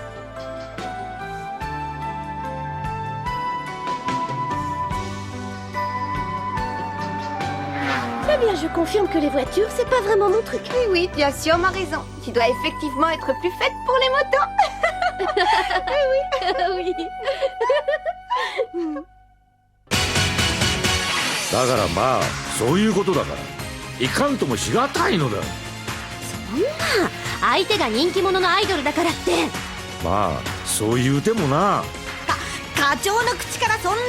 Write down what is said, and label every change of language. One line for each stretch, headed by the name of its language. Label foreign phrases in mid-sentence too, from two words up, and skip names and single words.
French: Eh bien, je confirme que les voitures, c'est pas vraiment mon truc. Oui, oui, bien sûr, ma raison. Tu dois effectivement être plus faite pour les motos. Oui.
Japanese: だからまあそういうことだからいかんともしがたいのだ。そんな、相手が人気者のアイドルだからって。まあそう言うてもな。